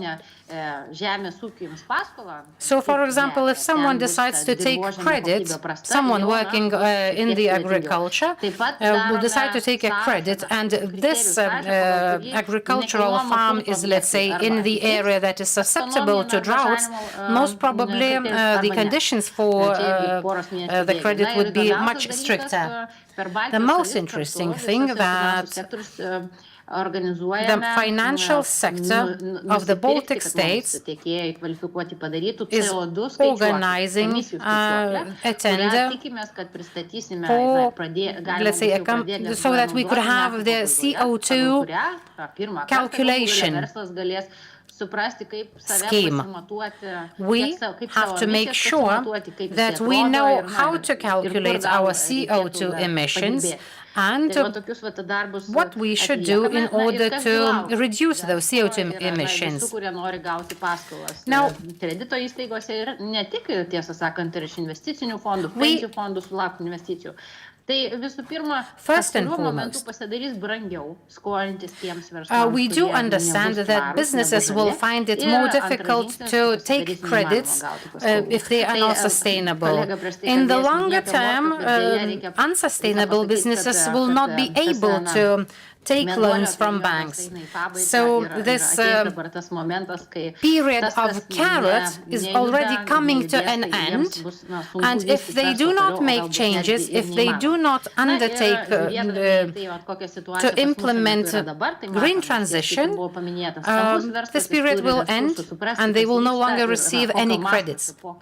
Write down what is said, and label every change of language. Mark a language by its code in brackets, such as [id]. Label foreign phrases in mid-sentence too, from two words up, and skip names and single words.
[en] So, for example, if someone decides to take credit, someone working in the agriculture will decide to take a credit, and this agricultural farm is, let's say, in the area that is susceptible to droughts, most probably the conditions for the credit would be much stricter. The most interesting thing that [lt] organizuojame [en] the financial sector of the Baltic states [lt] tiekėjai kvalifikuoti padarytų [en] is CO2 organizing a tender for, let's say, so that we could have the CO2 calculation scheme. We have to make sure that we know how to calculate our CO2 emissions and what we should do in order to reduce those CO2 emissions. Now, [lt] kredito įstaigose ir ne tik, tiesą sakant, ir iš investicinių fondų, pensijų fondų sulaukti investicijų. Tai visų pirma, kažkuriuo momentu pasidarys brangiau skolintis tiems verslams. [en] We do understand that businesses will find it more difficult to take credits if they are not sustainable. In the longer term, unsustainable businesses will not be able to take loans from banks. So this period of carrot is already coming to an end, and if they do not make changes, if they do not undertake to implement green transition, this period will end and they will no longer receive any credits.